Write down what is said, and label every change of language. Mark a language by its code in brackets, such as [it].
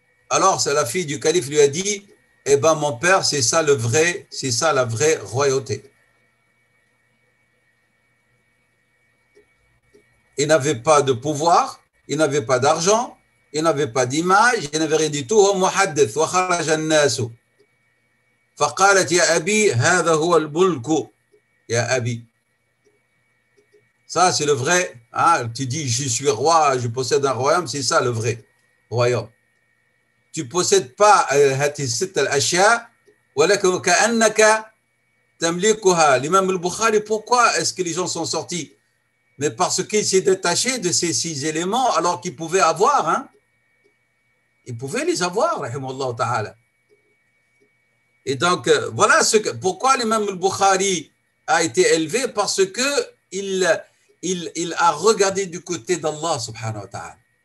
[fr] Alors, c'est la fille du calife lui a dit, eh ben mon père, c'est ça la vraie royauté. Il n'avait pas de pouvoir, il n'avait pas d'argent, il n'avait pas d'image, il n'avait rien du tout. [ar] هو محدث وخرج الناس فقالت يا أبي هذا هو الملك يا أبي. [fr] Ça, c'est le vrai. Hein? Tu dis, je suis roi, je possède un royaume, c'est ça le vrai royaume. Tu ne possèdes pas [ar] هذه الست الأشياء ولكن كأنك تملكها. [fr] L'imam al-Bukhari, pourquoi est-ce que les gens sont sortis? Mais parce qu'il s'est détaché de ces 6 éléments alors qu'il pouvait avoir. Hein? Il pouvait les avoir, rahimahullah ta'ala. Et donc, voilà pourquoi l'imam al-Bukhari a été élevé, parce qu'il il a regardé du côté d'Allah subhanahu wa ta'ala.